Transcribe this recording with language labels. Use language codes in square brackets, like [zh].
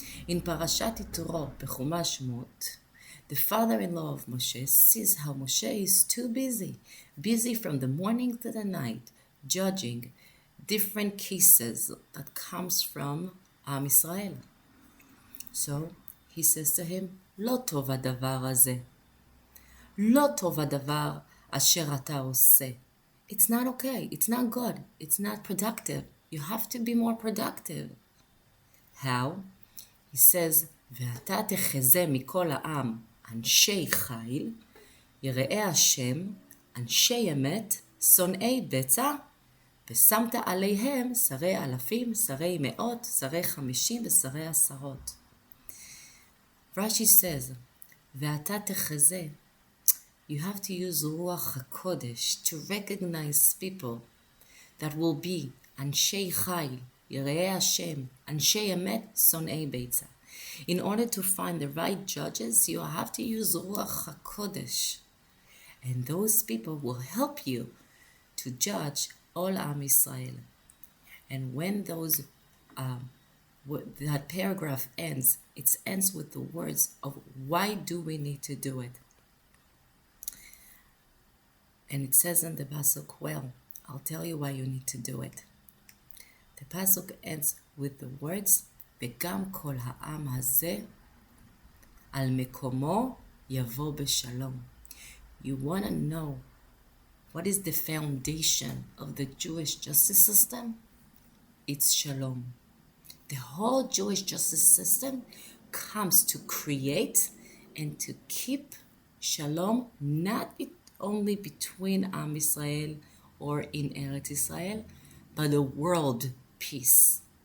[en] In Parashat Shemot, the father-in-law of Moshe sees how Moshe is too busy from the morning to the night, judging different cases that comes from Am Israel. So he says to him, [he] Lo tov hadavar hazeh. Lo tov hadavar asher ata oseh. [en] It's not okay. It's not good. It's not productive. You have to be more productive. How? He says, [he] ואתה תחזה מכל העם אנשי חיל, יראי השם, אנשי אמת, שונאי בצע, ושמת עליהם שרי אלפים, שרי מאות, שרי 50 ושרי עשרות. [en] Rashi says, [he] ואתה תחזה, [en] you have to use Ruach HaKodesh to recognize people that will be Anshei Chai, Yirei Hashem, Anshei Emet, Sonei Beitza. In order to find the right judges, you have to use Ruach HaKodesh. And those people will help you to judge all Am Israel. And when that paragraph ends, it ends with the words of why do we need to do it? And it says in the pasuk, well, I'll tell you why you need to do it. The pasuk ends with the words, [he] וגם כל העם הזה על מקומו יבוא בשלום. [en] You want to know what is the foundation of the Jewish justice system? It's shalom. The whole Jewish justice system comes to create and to keep shalom, not only between Am Israel or in Eretz Israel, but the world peace.